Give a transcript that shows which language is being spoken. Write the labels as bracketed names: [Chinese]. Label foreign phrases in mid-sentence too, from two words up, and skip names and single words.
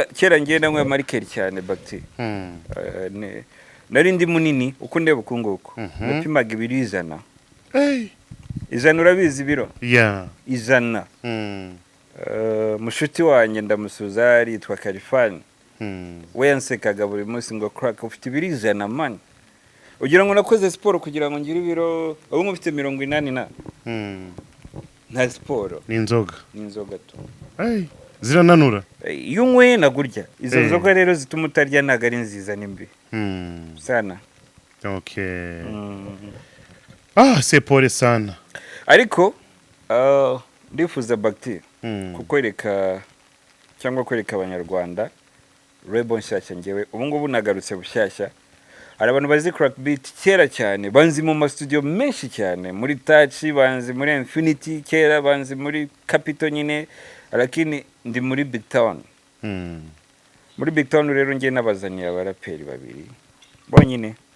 [Kinyarwanda] kera ngiye nanywe marker cyane BATERA nari ndi munini uko ndeba ukunguko napimaga ibiri ijana ijana urabizi biro ijana mushuti wanjye ndamusuza yitwa Kalifani we yansekaga buri munsi ngo crack ufite ibiri ijana man ugira ngo nakoze siporo kugira ngo ngire ibiro ubu mufite 80 na nta siporo ni inzoga tu zirananura yumwe nagurya izo nzoga rero zituma utarya ntago ari nziza nimbi sana [Swahili] c'est pole sana [Kinyarwanda] ariko ndifuza BATERA kukwereka cyangwa kwereka abanyarwanda rebo nshyashya ngewe ubu ngubu nagarutse bushyashya hari abantu bazi crack beat kera cyane banzi mu studio menshi cyane muri Touch banzi muri Infinity kera banzi muri Capital nyine lakini ndi muri BigTown muri BigTown rero ngiye nabazaniye abaraperi babiri bonyine